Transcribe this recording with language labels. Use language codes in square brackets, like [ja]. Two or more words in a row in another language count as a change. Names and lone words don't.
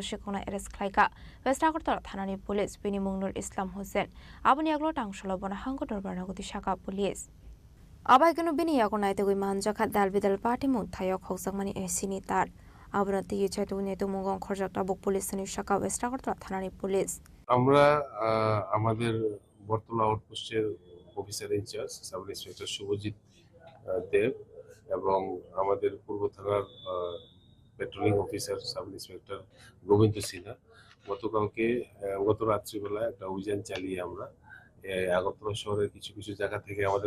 [trp] shikona arrest khlaika West Agartala thanani police binimung Nur Islam Hussein aboni aglo tangsholo bona hango dorbarnagoti shaka police abaikunu bini yagonai tegoi manjaka dalbidal party mung thayo khogjangmani esini tar abona tiye chaitu netu mungong khorjakta bok police ni shaka West Agartala thanani police [bn] আমরা আমাদের বর্তলা আউটপোস্টের [en] officer in-charge sub inspector [bn] শুভজিৎ দেব এবং আমাদের পূর্ব থানার [en] patrolling officer sub inspector [bn] গোবিন্দ সিনহা গত রাত্রিবেলা একটা অভিযান চালিয়ে আমরা আগরতলা শহরের কিছু কিছু জায়গা থেকে আমাদের